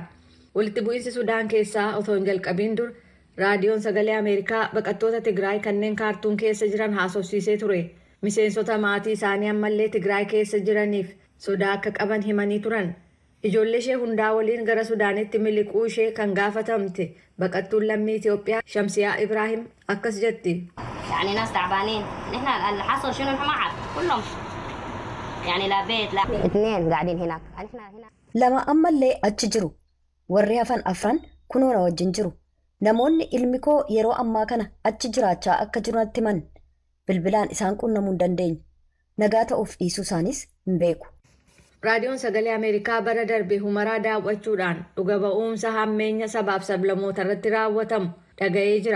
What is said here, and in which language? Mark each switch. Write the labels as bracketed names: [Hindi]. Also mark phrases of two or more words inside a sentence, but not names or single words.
[Oromo] Walitti bu'iinsi Sudaan keessaa otoo hin jalqabiin dur raadiyoon sagalee Ameerikaa baqattoota Tigraay kanneen kaartuun keessa jiran haasofsiisee ture. Miseensota maatii isaanii ammallee Tigraay keessa jiraniif sodaa akka qaban himanii turan. Ijoollee ishee hundaa waliin gara Sudaanitti miliquu ishee kan gaafatamte baqattuun lammii Itoophiyaa Shamsiyaa Ibrahim akkas jetti. [Arabic] يعني ناس تعبانين نحن اللي حصل شنو ما عارف كلهم يعني لا بيت لا اثنين قاعدين هناك نحن هنا لما أما اللي أتجرو [Oromo] warri hafan afran kunoora wajjin jiru namoonni ilmi koo yeroo ammaa kana achi jiraachaa akka jiranitti man bilbilaan isaan qunnamuu hin dandeenye nagaa ta'uuf dhiisuu isaanis hin beeku. Raadiyoon sagalee Ameerikaa bara darbe humaraa daawwachuudhaan dhuga ba'umsa hammeenya sabaaf sablammoota irratti raawwatamu dhaga'ee jira.